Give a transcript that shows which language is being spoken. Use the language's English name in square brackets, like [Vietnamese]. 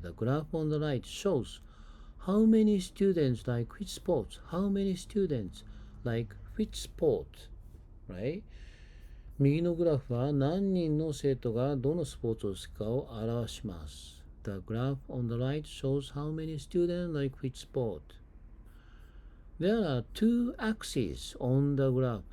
[English] The graph on the right shows how many students like which sports. How many students like which sport. Right? [Japanese] 右のグラフは何人の生徒がどのスポーツを好きかを表します。 [English] The graph on the right shows how many students like which sport. There are two axes on the graph.